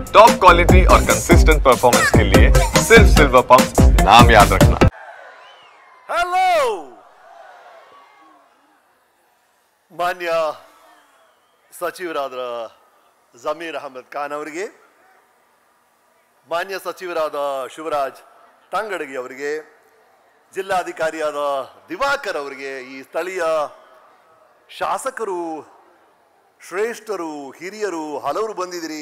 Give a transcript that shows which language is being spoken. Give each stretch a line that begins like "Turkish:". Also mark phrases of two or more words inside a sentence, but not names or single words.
Hindi: टॉप क्वालिटी और कंसिस्टेंट परफॉर्मेंस के लिए सिर्फ सिल्वर पंप नाम याद रखना।
Kannada: हेलो ಮಾನ್ಯ ಸಚಿವರಾದ ಜಮೀರ್ ಅಹಮದ್ ಖಾನ್ ಅವರಿಗೆ, ಮಾನ್ಯ ಸಚಿವರಾದ ಶಿವರಾಜ್ ತಂಗಡಗಿ ಅವರಿಗೆ, ಜಿಲ್ಲಾಧಿಕಾರಿಯಾದ ದಿವಾಕರ್ ಅವರಿಗೆ, ಈ ಸ್ಥಳೀಯ ಶಾಸಕರು, ಶ್ರೇಷ್ಠರು, ಹಿರಿಯರು ಹಲವರು ಬಂದಿದ್ದೀರಿ.